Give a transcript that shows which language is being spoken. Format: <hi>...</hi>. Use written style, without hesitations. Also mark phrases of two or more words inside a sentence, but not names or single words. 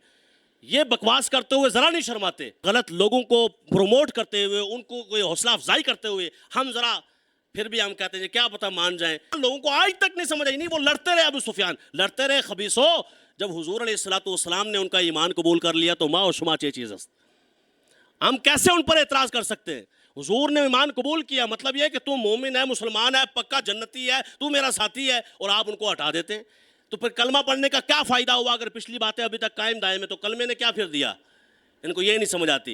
<ur>یہ بکواس کرتے ہوئے ذرا نہیں شرماتے، غلط لوگوں کو پروموٹ کرتے ہوئے، ان کو کوئی حوصلہ افزائی کرتے ہوئے ہم ذرا پھر بھی ہم کہتے ہیں کیا پتہ مان جائیں۔ لوگوں کو آج تک نہیں سمجھ آئی، نہیں وہ لڑتے رہے، ابو سفیان لڑتے رہے، خبیثو جب حضور علیہ الصلوۃ والسلام نے ان کا ایمان قبول کر لیا تو</ur> <fa>ماں و شما چے چیز است،</fa> <ur>ہم کیسے ان پر اعتراض کر سکتے ہیں؟ حضور نے ایمان قبول کیا، مطلب یہ کہ تو مومن ہے، مسلمان ہے، پکا جنتی ہے، تو میرا ساتھی ہے، اور آپ ان کو ہٹا دیتے ہیں۔ تو پھر کلمہ پڑھنے کا کیا فائدہ ہوا اگر پچھلی باتیں ابھی تک قائم دائم ہیں؟ تو کلمے نے کیا پھر دیا؟ ان کو یہ نہیں سمجھ آتی۔</ur>